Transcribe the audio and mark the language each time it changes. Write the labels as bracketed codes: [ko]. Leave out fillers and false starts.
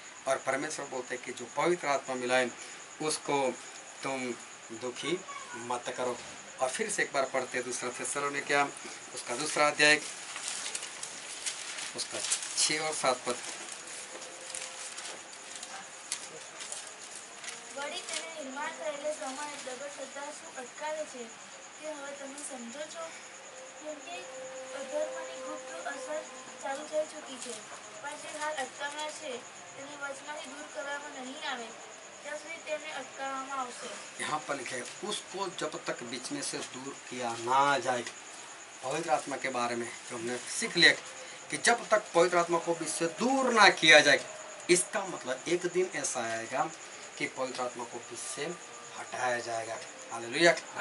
[hi] और परमेश्वर बोलते कि जो पवित्र आत्मा मिलाए उसको तुम दुखी मत करो। और फिर से एक बार पढ़ते दूसरा थिस्सलुनीकियों उसका 2 अध्याय उसका 6 और 7 पद। [gu] વળી તેને નિર્માણ કરેલે પ્રમાણે પ્રગટ થતા શું અટકાવે છે તે હવે તમે સમજો છો? કેમ કે અધર્મની ગુપ્ત અસર ચાલુ થઈ ચૂકી છે, પણ જે હાલ અટકાવનાર છે તેને વચમાંથી દૂર કરવામાં નહીં આવે ત્યાં સુધી તેને અટકાવવામાં આવશે। [hi] यहाँ पर लिखे उसको जब तक बीच में से दूर किया ना जाए। पवित्र आत्मा के बारे में जो हमने सीख लिया कि जब तक पवित्र आत्मा को बीच से दूर ना किया जाए, इसका मतलब एक दिन ऐसा आएगा कि पवित्र आत्मा को बीच से हटाया जाएगा। हालेलुया।